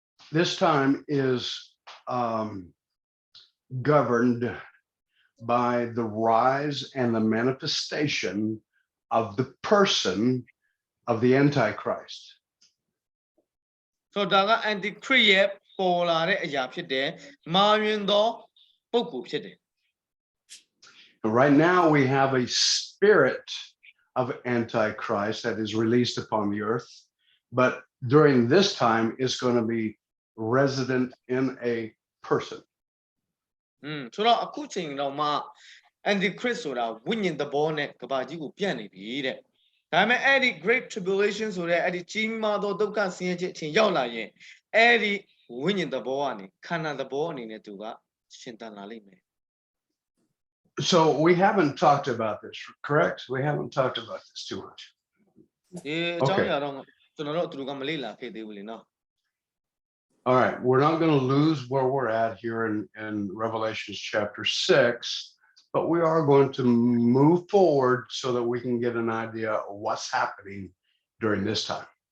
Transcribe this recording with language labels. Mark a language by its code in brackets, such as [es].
[en] This time is governed by the rise and the manifestation of the person of the antichrist. [my] So ဒါက antichrist ရဲ့ပေါ်လာတဲ့အရာဖြစ်တယ်မာယွင်သောပုဂ္ဂိုလ်ဖြစ်တယ် [en] Right now we have a spirit of antichrist that is released upon the earth, but during this time it's going to be resident in a person. [my] ဆိုတော့အခုချိန်တော့မှ antichrist ဆိုတာဝိညာဉ်သဘောနဲ့ကဘာကြီးကိုပြန့်နေပြီတဲ့ဒါပေမဲ့အဲ့ဒီ great tribulation ဆိုတဲ့အဲ့ဒီကြီးမားသောဒုက္ခဆင်းရဲခြင်းအချိန်ရောက်လာရင်အဲ့ဒီဝိညာဉ်သဘောကနေခန္ဓာသဘောအနေနဲ့သူကရှင်သန်လာလိမ့်မယ် [en] So we haven't talked about this, correct? We haven't talked about this too much. [my] ဒီအကြောင်းအရာတော့ကျွန်တော်တို့အတူတူကမလေ့လာခဲ့သေးဘူးလေနော် [en] All right, we're not going to lose where we're at here in Revelation chapter 6, but we are going to move forward so that we can get an idea of what's happening during this time.